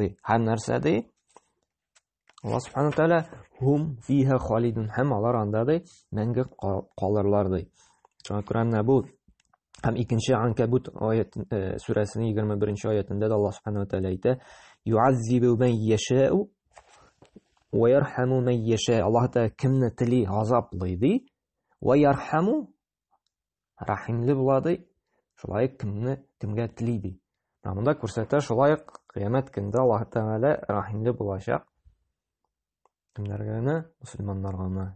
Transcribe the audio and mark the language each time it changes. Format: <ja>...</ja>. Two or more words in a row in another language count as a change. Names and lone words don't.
<tt>Һәм нәрсә ди? Алла Субхана тәала</tt> <ar>هم فيها خالدون,</ar> <tt>һәм алар анда ди мәңге калырлар ди. Шуңа күрә менә бу һәм икенче Анкабут сүрәсенең 21-нче аятында да Алла Субхана тәала әйтә:</tt> <ar>"يعذب من يشاء ويرحم من يشاء".</ar> <tt>Аллаһ Тәала кемне тели газаплый ди,</tt> <ar>ويرحم</ar> <tt>рахимле була ди, шулай кемгә тели ди. Монда күрсәтә, шулай кыямәт көндә Аллаһ Тәала рахимле булачак. Кемнәргә генә? Мөселманнарга гына.</tt>